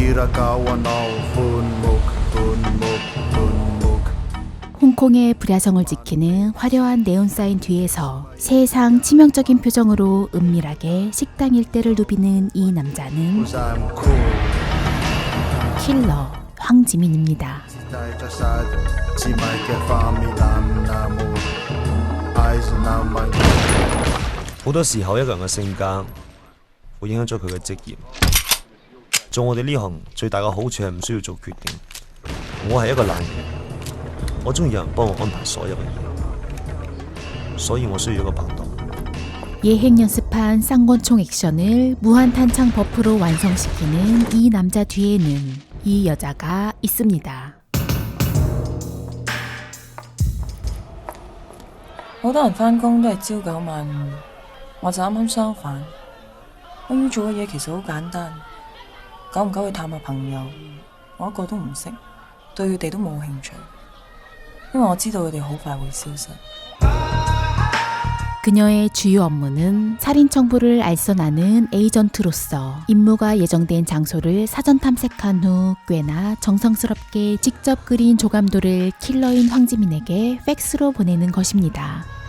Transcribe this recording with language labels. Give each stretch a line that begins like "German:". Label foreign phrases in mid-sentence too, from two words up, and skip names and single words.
Korean: 홍콩의 불야성을 지키는 화려한 네온사인 뒤에서 세상 치명적인 표정으로 은밀하게 식당 일대를 누비는 이 남자는 킬러 황지민입니다.
Cantonese: 好多時候一個人嘅性格會影響咗佢嘅職業。做我哋呢行最大嘅好處係唔需要做決定。我係一個懶人，我中意有人幫我安排所有嘅嘢，所以我需要一個拍檔。
Korean: 예행 연습한 쌍권총 액션을 무한탄창 버프로 완성시키는 이 남자 뒤에는 이 여자가 있습니다.
Cantonese: 好多人返工都係朝九晚五，我就啱啱相反。我要做嘅嘢其實好簡單，久唔久去探下朋友，我一個都唔識，對佢哋都冇興趣，因為我知道佢哋好快會消失。
Korean: 그녀의 주요 업무는 살인 청부를 알선하는 에이전트로서 임무가 예정된 장소를 사전 탐색한 후 꽤나 정성스럽게 직접 그린 조감도를 킬러인 황지민에게 팩스로 보내는 것입니다.